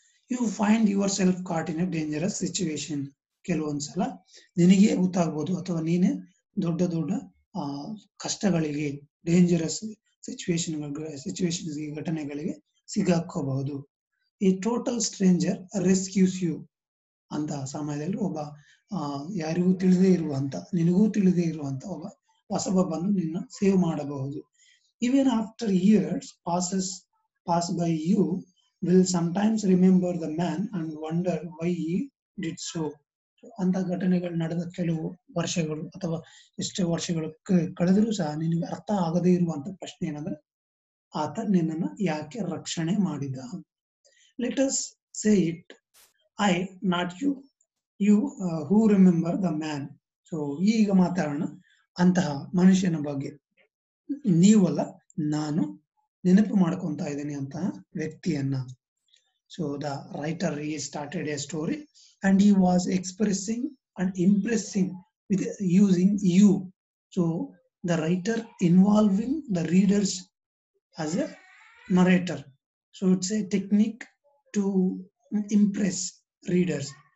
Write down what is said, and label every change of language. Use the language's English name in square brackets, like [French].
[English] You find yourself caught in a dangerous situation. [Kannada] ಕೆಲವೊಂದ್ಸಲ ನಿನಗೆ ಗೊತ್ತಾಗ್ಬೋದು ಅಥವಾ ನೀನೆ ದೊಡ್ಡ ದೊಡ್ಡ ಕಷ್ಟಗಳಿಗೆ, ಡೇಂಜರಸ್ ಸಿಚುವೇಶನ್ ಘಟನೆಗಳಿಗೆ ಸಿಗಾಕೋಬಹುದು. ಈ [English] Total stranger rescues you. [Kannada] ಅಂತಹ ಸಮಯದಲ್ಲಿ ಒಬ್ಬ ಯಾರಿಗೂ ತಿಳಿದೇ ಇರುವಂತ, ನಿನಗೂ ತಿಳಿದೇ ಇರುವಂತ ಒಬ್ಬ ಹೊಸಬ ಬಂದು ನಿನ್ನ ಸೇವ್ ಮಾಡಬಹುದು. [English] Even after years pass by, you will sometimes remember the man and wonder why he did so. [Kannada] ಅಂತ ಘಟನೆಗಳು ನಡೆದ ಕೆಲವು ವರ್ಷಗಳು ಅಥವಾ ಎಷ್ಟೇ ವರ್ಷಗಳು ಕಳೆದರೂ ಸಹ ನಿನಗೆ ಅರ್ಥ ಆಗದೇ ಇರುವಂತ ಪ್ರಶ್ನೆ ಏನಂದ್ರೆ, ಆತ ನಿನ್ನನ್ನು ಯಾಕೆ ರಕ್ಷಣೆ ಮಾಡಿದ. [English] Let us say it, I, not you. You who remember the man. [Kannada] So ಈಗ ಮಾತಾಡೋಣ ಅಂತಹ ಮನುಷ್ಯನ ಬಗ್ಗೆ. ನೀವಲ್ಲ, ನಾನು ನೆನಪು ಮಾಡ್ಕೊಂತ ಇದ್ದೀನಿ ಅಂತಹ ವ್ಯಕ್ತಿಯನ್ನ. [English] So the writer he started a story and he was expressing and impressing with using you. So the writer involving the readers as a narrator. So it's a technique to impress readers.